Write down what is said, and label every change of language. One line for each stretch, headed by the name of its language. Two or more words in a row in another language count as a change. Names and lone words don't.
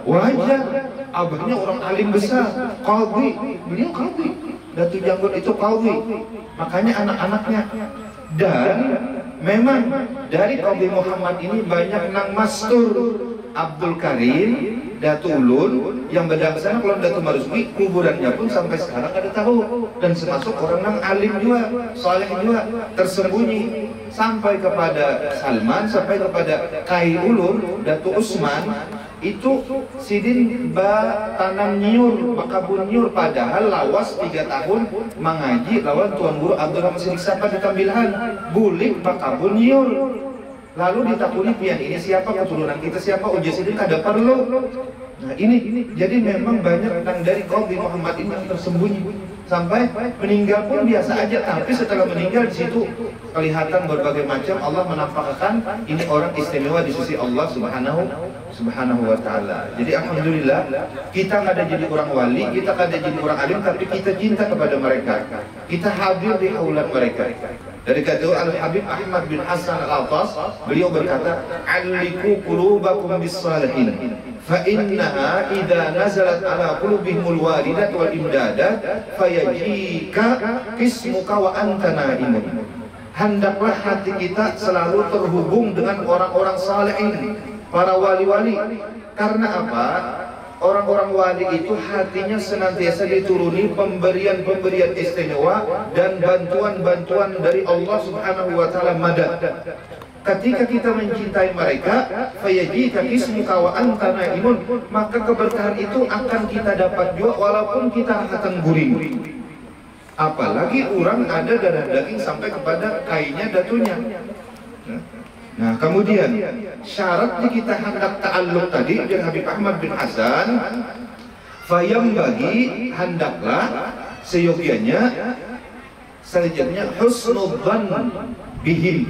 Indonesian: Wajar, Abahnya orang alim besar, Qadhi, beliau Qadhi, Datu Janggut itu Qadhi, makanya anak-anaknya. Dan memang dari Qadhi Muhammad ini banyak nang mastur. Abdul Karim, Datu Ulun yang berdangsana kalau Datu Marzuki kuburannya pun sampai sekarang ada tahu, dan termasuk orang yang alim juga, saleh juga, tersembunyi sampai kepada Salman, sampai kepada Kai Ulun, Datu Usman itu
Banjar: Sidin tanam nyur, bakabun nyur, padahal lawas 3 tahun mengaji lawan
Indonesian: Tuan Guru Abdul Rahman Siddiq Sapa di Tambilan,
Banjar: bulik bakabun nyur. Lalu ditakuni pian ini siapa, keturunan kita siapa, uji Sidin kada perlu.
Indonesian: Nah ini jadi memang banyak yang dari Qadhi Muhammad ini yang tersembunyi sampai meninggal pun biasa aja, tapi setelah meninggal di situ kelihatan berbagai macam. Allah menampakkan ini orang istimewa di sisi Allah
Arabic: سبحانه وتعالى.
Indonesian: Jadi alhamdulillah kita kada jadi orang wali, kita kada jadi orang alim, tapi kita cinta kepada mereka, kita hadir di haulan mereka. Dari kata Al-Habib Ahmad bin Hasan Al-Attas, beliau berkata,
Arabic: "علقوا قلوبكم بالصالحين فإنها إذا نزلت على قلوبهم الواردات والإمدادات فيجيئك قسمك وأنت نائم."
Indonesian: Hendaklah hati kita selalu terhubung dengan orang-orang saleh ini, para wali-wali. Karena apa? Orang-orang wali itu hatinya senantiasa dituruni pemberian-pemberian istimewa dan bantuan-bantuan dari Allah
Arabic: سبحانه وتعالى
Indonesian: madad. Ketika kita mencintai mereka,
Arabic: فيجيئك قسمك وأنت نائم,
Indonesian: maka keberkahan itu akan kita dapat juga walaupun kita akan guring. Apalagi orang ada darah daging sampai kepada kainnya, datunya. Nah kemudian syaratnya kita hendak ta'alluq tadi dengan Habib Ahmad bin Hasan, fayam bagi hendaklah seyogianya selanjutnya
Arabic: حسن الظن بهم.